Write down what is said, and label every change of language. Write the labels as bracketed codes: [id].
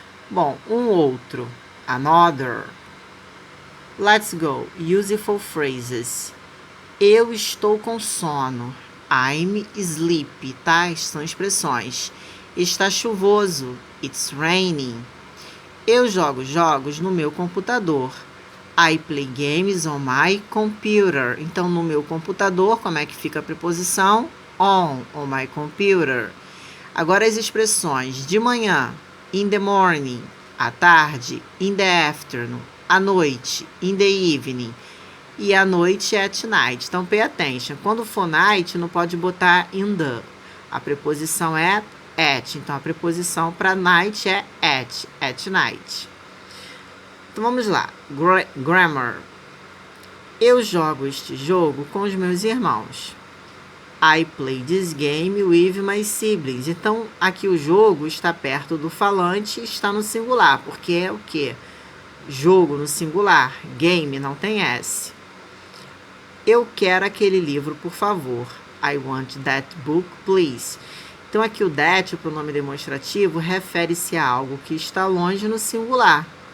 [pt] Bom, um outro. [en] Another. Let's go. Useful phrases. [pt] Eu estou com sono. [en] I'm sleepy, [pt] tá? São expressões. Está chuvoso. [en] It's raining. [pt] Eu jogo jogos no meu computador. [en] I play games on my computer. [pt] Então, no meu computador, como é que fica a preposição? [en] On my computer. [pt] Agora, as expressões de manhã. [en] In the morning. [pt] À tarde. [en] In the afternoon. [pt] À noite. [en] In the evening. [pt] E à noite é at night. Então, [en] pay attention. [pt] Quando for night, não pode botar in the. A preposição é at. Então, a preposição para night é at night. Então, vamos lá. Grammar. Eu jogo este jogo com os meus irmãos. [en] I play this game with my siblings. [pt] Então, aqui o jogo está perto do falante e está no singular. Porque é o quê? Jogo no singular. Game não tem S. Eu quero aquele livro, por favor. [en] I want that book, please. [pt] Então, aqui o that, o pronome demonstrativo, refere-se a algo que está longe no singular.